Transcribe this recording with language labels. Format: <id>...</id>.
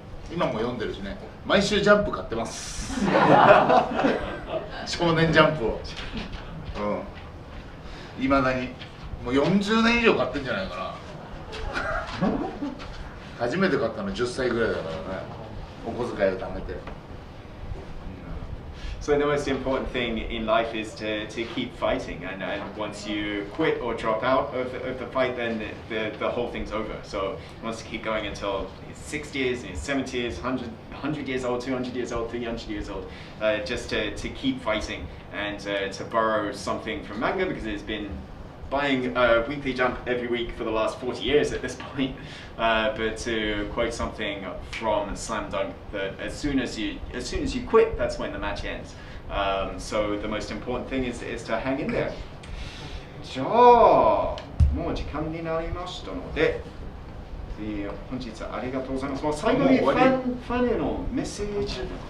<ja>今も読んでるしね、毎週ジャンプ買ってます少年ジャンプをいまだにもう40年以上買ってんじゃないかな初めて買ったの10歳ぐらいだからね、お小遣いを貯めて。</ja> <en>So the most important thing in life is to keep fighting, and once you quit or drop out of the fight, then the whole thing's over. So he wants to keep going until he's 60 years, he's 70 years, 100 years old, 200 years old, 300 years old, just to keep fighting and to borrow something from manga, because it's been buying Weekly Jump every week for the last 40 years at this point, but to quote something from Slam Dunk, that as soon as you quit, that's when the match ends. So the most important thing is to hang in there.</en> <ja>じゃあもう時間になりましたので、本日ありがとうございます。もう最後にファンへのメッセージ。</ja>